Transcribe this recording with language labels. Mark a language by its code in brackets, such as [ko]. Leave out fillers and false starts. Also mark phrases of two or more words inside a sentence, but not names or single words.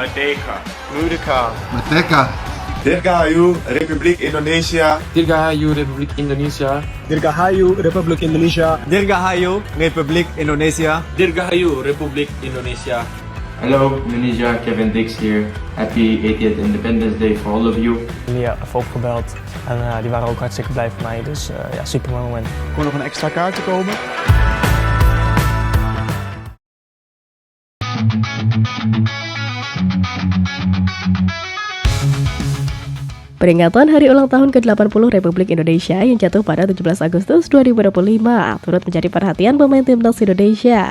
[id] Merdeka. Dirgahayu Republik Indonesia. Dirgahayu Republik Indonesia. Dirgahayu Republik Indonesia. Dirgahayu Republik Indonesia. Dirgahayu Republik Indonesia. [en] Hello Indonesia, Kevin Dix here. Happy 80th Independence Day for all of you. [nl] Die even opgebeld en die waren ook hartstikke blij voor mij, dus ja, super mooi moment. Kon nog een extra kaartje komen? [id] Peringatan Hari Ulang Tahun ke-80 Republik Indonesia yang jatuh pada 17 Agustus 2025 turut menjadi perhatian pemain timnas Indonesia.